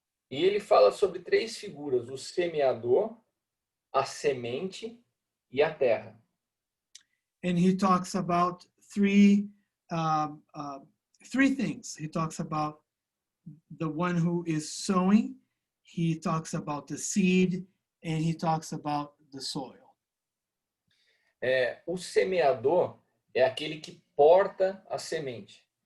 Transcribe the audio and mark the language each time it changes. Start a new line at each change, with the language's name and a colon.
Portuguese: E ele fala sobre três figuras: o semeador, a semente e a terra.
English: And he talks about three things. He talks about the one who is sowing, he talks about the seed, and he talks about the soil.
Portuguese: O semeador é aquele que porta a semente.